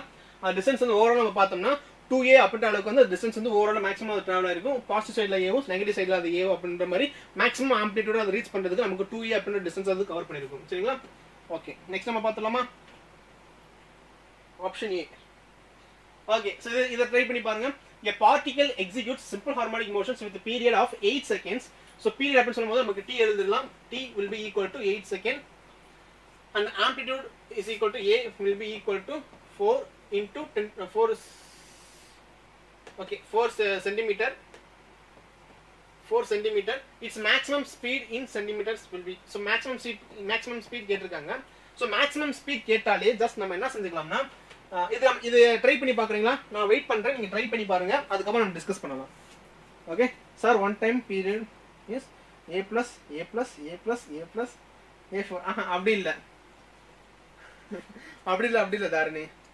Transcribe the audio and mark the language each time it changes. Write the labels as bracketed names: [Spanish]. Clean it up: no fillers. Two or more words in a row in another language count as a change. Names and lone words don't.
[Tamil] அந்த டிஸ்டன்ஸ் வந்து ஓவரால் நம்ம பார்த்தோம்னா 2a அப்படின்ற அளவுக்கு வந்து டிஸ்டன்ஸ் வந்து [English] overall maximum [Tamil] அது டிராவல் ஆயிருக்கும். [English] positive side [Tamil] ஏவும் [English] negative side [Tamil] அது ஏவோ அப்படின்ற மாதிரி [English] maximum amplitude [Tamil] அதை ரீச் பண்றதுக்கு நமக்கு 2a அப்படின்ற டிஸ்டன்ஸ் அது கவர் பண்ணிருக்கும். சரிங்களா? ஓகே, நெக்ஸ்ட் நம்ம பார்த்துலாமா? [English] option a. okay, so [Tamil] இதை ட்ரை பண்ணி பாருங்க. [English] A particle executes simple harmonic motions with a period of 8 seconds. So period [Tamil] அப்படின்னு சொல்லும்போது நமக்கு t எழுதிடலாம். [English] T will be equal to 8 seconds and amplitude is equal to a will be equal to 4 into 4 centimeter. 4 centimeter. Its maximum speed in centimeters will be. So maximum speed [Tamil] கேட்டிருக்காங்க. [English] So maximum speed [Tamil] கேட்டாலே ஜஸ்ட் நம்ம என்ன செஞ்சுக்கலாம்னா இது ட்ரை பண்ணி பாக்குறீங்களா? நான் வெயிட் பண்றேன், நீங்க ட்ரை பண்ணி பாருங்க, அதுக்கப்புறம் நம்ம டிஸ்கஸ் பண்ணலாம். [English] okay sir, one time period is a plus a plus a plus a plus a4. [Tamil] அப்படி இல்ல தாரணி.